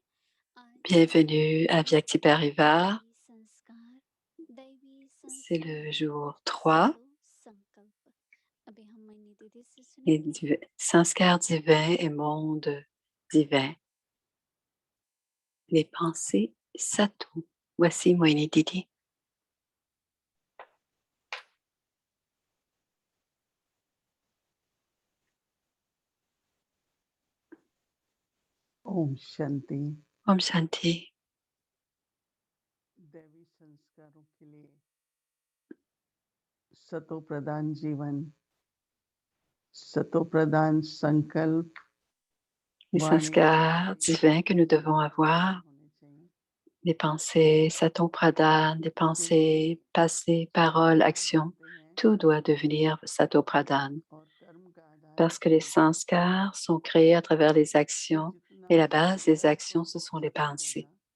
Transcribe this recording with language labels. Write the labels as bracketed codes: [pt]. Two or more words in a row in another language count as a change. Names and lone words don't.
[hi] आज हम [fr] Bienvenue à Vyakti Parivar. [hi] दैवी संस्कार दैवी [fr] C'est le [hi] संस्कार [fr] jour 3 [hi] सतो संकल्प। अभी हम मनी दीदी से [fr] et [hi] सुनेंगे। [fr] Sanskar divin et monde divin. Les pensées Sato. Voici Moini Didi. [hi] ओम शांति। ओम शांति. दैवी संस्कारों के लिए सतो प्रधान जीवन, सतो प्रधान संकल्प, [fr] Les Sanskars divins que nous devons avoir. Des pensées [hi] सतो प्रधान, [fr] des pensées passées, paroles, actions. Tout doit devenir [hi] सतो प्रधान. [fr] Parce que les sanskars sont créés à travers les actions et la base des actions, ce sont les pensées.